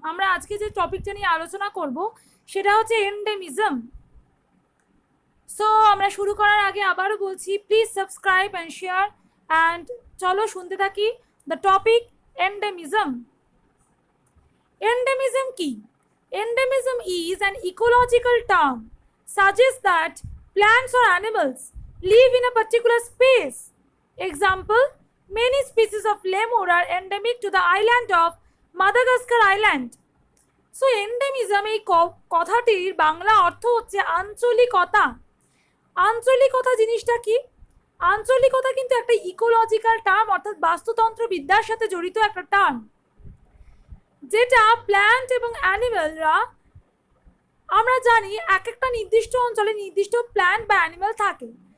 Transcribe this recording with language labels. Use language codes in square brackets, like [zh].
[bn] আমরা আজকে যে টপিকটা নিয়ে আলোচনা করব সেটা হচ্ছে এন্ডেমিজম। সো আমরা শুরু করার আগে আবারও বলছি, [en] please subscribe and share [bn] and চলো শুনতে থাকি। [en] The topic endemism. Endemism কি? Endemism is an ecological term suggests that plants or animals live in a particular space. Example, many species of lemur are endemic to the island of Madagascar Island. [bn] So endemism এই কথাটির বাংলা অর্থ হচ্ছে আঞ্চলিকতা। আঞ্চলিকতা জিনিসটা কি? আঞ্চলিকতা কিন্তু একটা ecological term, অর্থাৎ বাস্তুতন্ত্র বিদ্যার সাথে জড়িত একটা টার্ম, যেটা প্ল্যান্ট এবং অ্যানিমেলরা, আমরা জানি এক একটা নির্দিষ্ট অঞ্চলে নির্দিষ্ট প্ল্যান্ট বা অ্যানিমেল থাকে।